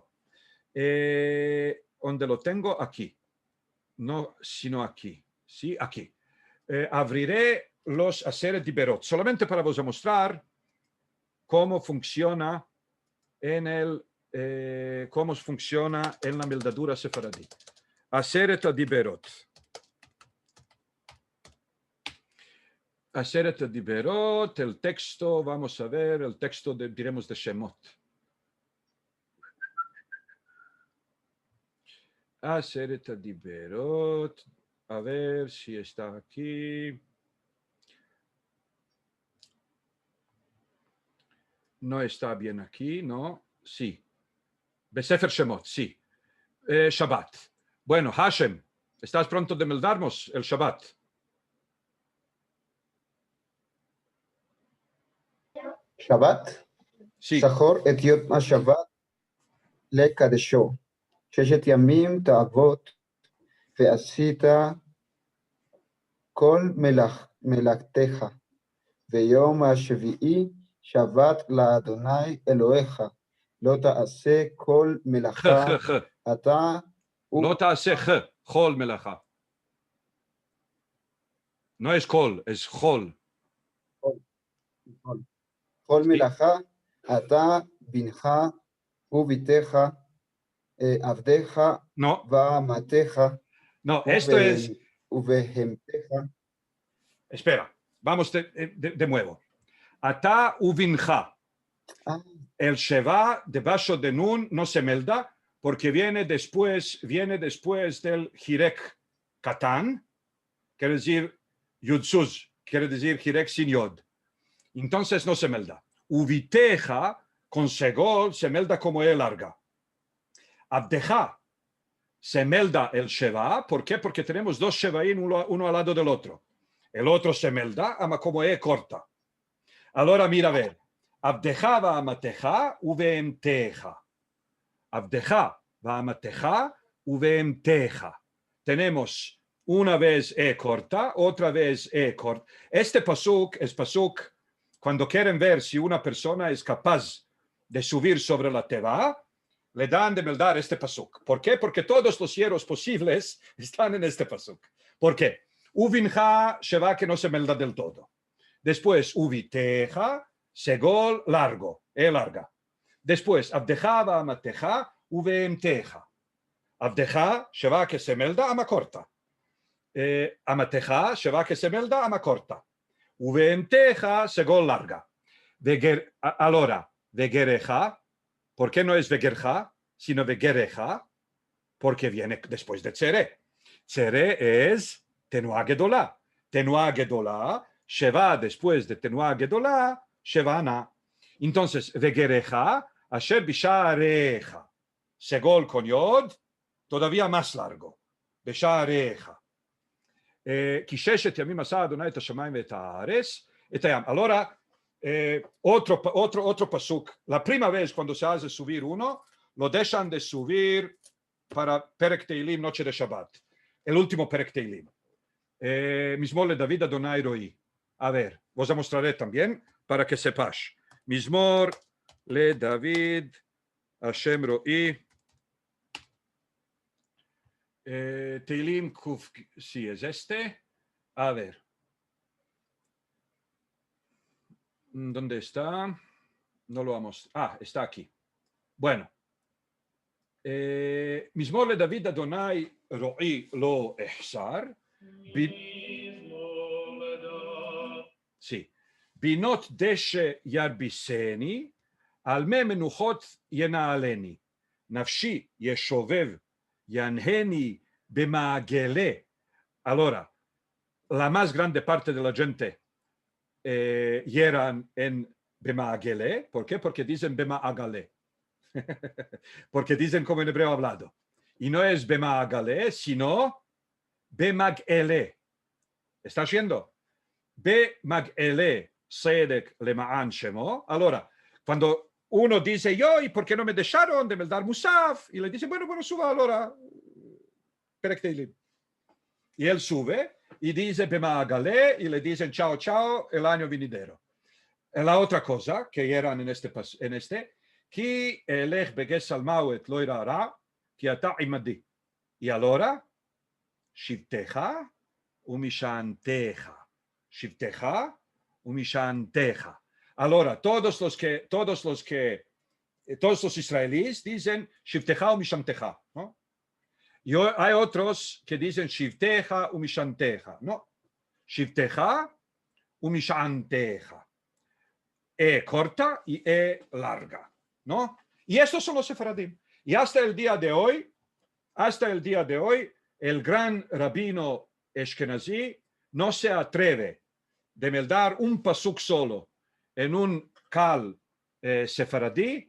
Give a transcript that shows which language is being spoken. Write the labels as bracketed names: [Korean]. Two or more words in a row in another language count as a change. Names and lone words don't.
[Spanish] ¿Dónde lo tengo? Aquí. No, sino aquí. Sí, aquí. Abriré los Aseret Diberot, solamente para vos mostrar cómo funciona en el cómo funciona en la meldadura sefaradí. Aseret Adiberot. Aseret Adiberot, el texto, vamos a ver, el texto diremos de Shemot. Aseret Adiberot, a ver si está aquí. No está bien aquí, ¿no? Sí. [Hebrew] בספר שמות, [Spanish] sí. Shabbat. Bueno, Hashem, ¿estás pronto de meldarnos el Shabbat? [Hebrew] שבת, [Spanish] Sí. [Hebrew] זכור את יום השבת לקדשו. 6 ימים תעבוד ועשית כל מלאכתך, ויום השביעי שבת לאדוני אלוהיך, לא תעשה כל מלאכה אתה לא תעשה חול מלאכה. [Spanish] No es col, es חול. [Hebrew] כל מלאכה אתה בנך וביתך עבדיך [Spanish] No, [Hebrew] ואמתך [Spanish] no, esto es... [Hebrew] ובהמתך. [Spanish] Espera, vamos de nuevo. [Hebrew] אתה ובנך. [Spanish] El Sheva debajo de Nun no se melda porque viene después del [Hebrew] חירק קטן, [Spanish] quiere decir Yudsuz, quiere decir Hirek sin Yod. Entonces no se melda. Ubiteja con Segol se melda como E larga. Abdeja se melda el Sheva. ¿Por qué? Porque tenemos dos Shevaín uno al lado del otro. El otro se melda ama como E corta. Ahora mira a ver. [Hebrew] עבדך ואמתך ובהמתך. עבדך ואמתך ובהמתך. [Spanish] Tenemos una vez E corta, otra vez E corta. Este pasuk es pasuk cuando quieren ver si una persona es capaz de subir sobre la teva, le dan de meldar este pasuk. ¿Por qué? Porque todos los hierros posibles están en este pasuk. ¿Por qué? Uvinja sheva que no se melda del todo. Después uviteja, segol largo, E larga. [Hebrew] Después עבדך ואמתך, ובהמתך. [Spanish] Abdeja sheva que se melda ama corta. Amateja sheva que se melda ama corta. Uveemteja segol larga. Ahora, vegereja, ¿por qué no es vegerja, sino vegereja? Porque viene después de tzere. Tzere es [Hebrew] תנועה גדולה. תנועה גדולה, [Spanish] sheva después de [Hebrew] תנועה גדולה, [Spanish] shevana. Entonces, [Hebrew] וגרך, אשר בשעריך. [Spanish] Segol con yod, todavía más largo. Bishareja. [Hebrew] כי ששת ימים עשה אדוני את השמיים ואת הארץ, את הים. [Spanish] Ahora, otro pasuk. La primera vez cuando se hace subir uno, lo dejan de subir para [Hebrew] פרק תהלים, [Spanish] noche de Shabbat. El último [Hebrew] פרק תהלים. מזמור לדוד אדוני רעי. [Spanish] A ver, os mostraré también para que sepas. [Hebrew] מזמור לדוד השם רעי. תהלים ק, [Spanish] sí es este. A ver. ¿Dónde está? No lo vamos. Ah, está aquí. Bueno. [Hebrew] מזמור לדוד אדוני רעי לא אחסר. [Spanish] Sí. [Hebrew] בנאות דשא ירביצני. על מי מנוחות ינהלני. נפשי ישובב ינחני במעגלי. [Spanish] Ahora, la más grande parte de la gente hieran en bemagele. ¿Por qué? Porque dicen bemaagale. Porque dicen como en hebreo hablado. Y no es bemaagale, sino bemagele. ¿Estás viendo? [Hebrew] במעגלי צדק למען שמו. [Spanish] Ahora, cuando uno dice, yo, ¿y por qué no me dejaron de meldar Musaf? Y le dice, bueno, suba ahora. [Hebrew] פרק תהלים. [Spanish] Y él sube y dice, Bemagale, y le dicen, chao, chao, el año venidero. La otra cosa que eran en este, [Hebrew] כי אלך בגיא צלמות לא אירא רע, כי אתה עמדי. [Spanish] Y ahora, [Hebrew] שבטך ומשענתך. שבטך ומשענתך. [Spanish] Ahora, todos los que todos los israelíes dicen Shivteja o Mishanteja, ¿no? Y hay otros que dicen Shivteja o Mishanteja, ¿no? [Hebrew] שבטך או משענתך. [Spanish] E corta y E larga, ¿no? Y estos son los sefaradim. Y hasta el día de hoy, el gran rabino Ashkenazi no se atreve de meldar un pasuk solo en un kal sefaradí.